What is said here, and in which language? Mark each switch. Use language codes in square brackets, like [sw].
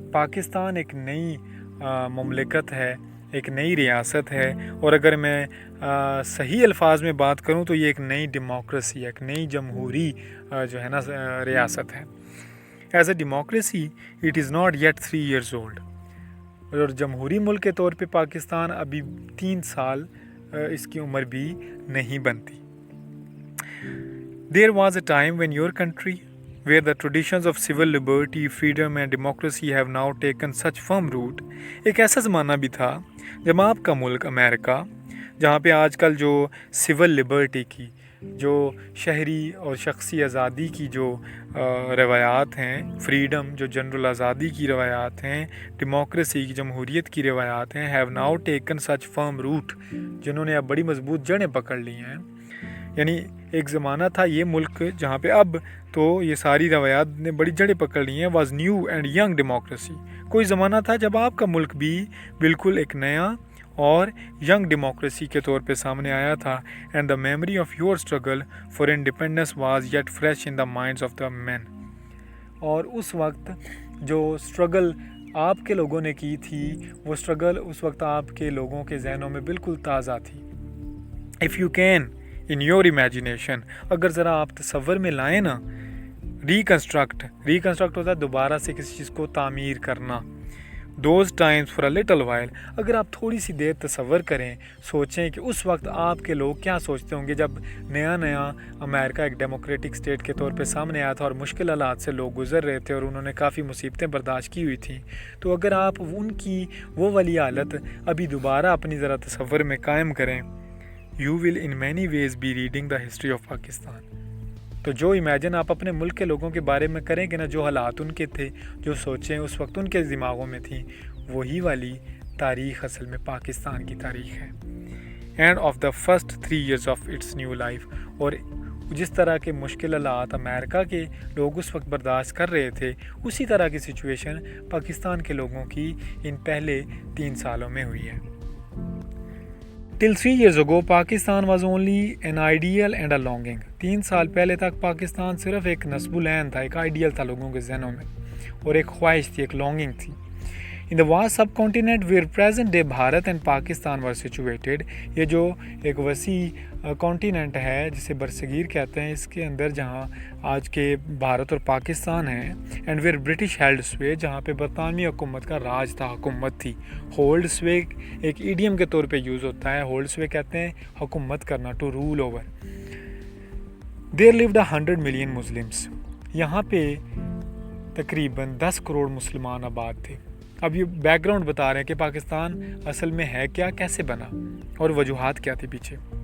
[ur] پاکستان ایک نئی مملکت ہے, ایک نئی ریاست ہے, اور اگر میں صحیح الفاظ میں بات کروں تو یہ ایک نئی ڈیموکریسی ہے, ایک نئی جمہوری جو ہے نا ریاست ہے. [en] As a democracy it is not yet 3 years old. [ur] اور جمہوری ملک کے طور پہ پاکستان ابھی 3 سال اس کی عمر بھی نہیں بنتی. [en] There was a time when your country, where the traditions of civil liberty, freedom and democracy have now taken such firm root. [ur] ایک ایسا زمانہ بھی تھا جب آپ کا ملک امریکہ, جہاں پہ آج کل جو سول لبرٹی کی, جو شہری اور شخصی آزادی کی جو روایات ہیں, فریڈم جو جنرل آزادی کی روایات ہیں, ڈیموکریسی کی جمہوریت کی روایات ہیں, [en] have now taken such firm root, [ur] جنہوں نے اب بڑی مضبوط جڑیں پکڑ لی ہیں. یعنی ایک زمانہ تھا یہ ملک جہاں پہ اب تو یہ ساری روایات نے بڑی جڑیں پکڑ لی ہیں. [en] Was new and young democracy. [ur] کوئی زمانہ تھا جب آپ کا ملک بھی بالکل ایک نیا اور ینگ ڈیموکریسی کے طور پہ سامنے آیا تھا. [en] And the memory of your struggle for independence was yet fresh in the minds of the men. [ur] اور اس وقت جو اسٹرگل آپ کے لوگوں نے کی تھی, وہ اسٹرگل اس وقت آپ کے لوگوں کے ذہنوں میں بالکل تازہ تھی. [en] if you can in your imagination, [ur] اگر ذرا آپ تصور میں لائیں نا, ریکنسٹرکٹ ہوتا ہے دوبارہ سے کسی چیز کو تعمیر کرنا. [en] those times for a little while, [ur] اگر آپ تھوڑی سی دیر تصور کریں, سوچیں کہ اس وقت آپ کے لوگ کیا سوچتے ہوں گے جب نیا امریکہ ایک ڈیموکریٹک اسٹیٹ کے طور پہ سامنے آیا تھا اور مشکل حالات سے لوگ گزر رہے تھے اور انہوں نے کافی مصیبتیں برداشت کی ہوئی تھیں. تو اگر آپ ان کی وہ والی حالت ابھی دوبارہ اپنی ذرا تصور میں قائم کریں, [en] you will in many ways be reading the history of Pakistan. [ur] تو جو امیجن آپ اپنے ملک کے لوگوں کے بارے میں کریں کہ نا, جو حالات ان کے تھے, جو سوچیں اس وقت ان کے دماغوں میں تھیں, وہی والی تاریخ اصل میں پاکستان کی تاریخ ہے. [en] And of the first 3 years of its new life. [ur] اور جس طرح کے مشکل حالات امریکہ کے لوگ اس وقت برداشت کر رہے تھے, اسی طرح کی سچویشن پاکستان کے لوگوں کی ان پہلے 3 سالوں میں ہوئی ہے. [en] Till 3 years ago, Pakistan was only an ideal and a longing. [ur] 3 سال پہلے تک پاکستان صرف ایک نصب العین تھا, ایک آئیڈیل تھا لوگوں کے ذہنوں میں, اور ایک خواہش تھی, ایک longing تھی. [en] In the vast subcontinent where present day Bharat and Pakistan were situated, [ur] یہ جو ایک وسیع کانٹیننٹ ہے جسے برصغیر کہتے ہیں, اس کے اندر جہاں آج کے بھارت اور پاکستان ہیں, [en] and where British held sway, [ur] جہاں پہ برطانوی حکومت کا راج تھا, حکومت تھی. ہولڈ سوے ایک ایڈیم کے طور پہ یوز ہوتا ہے. ہولڈ سوے کہتے ہیں حکومت کرنا, [en] To rule over. There lived 100 million Muslims. [ur] یہاں پہ تقریباً 10 کروڑ مسلمان آباد تھے. اب یہ بیک گراؤنڈ بتا رہے ہیں کہ پاکستان اصل میں ہے کیا, کیسے بنا, اور وجوہات کیا تھی پیچھے.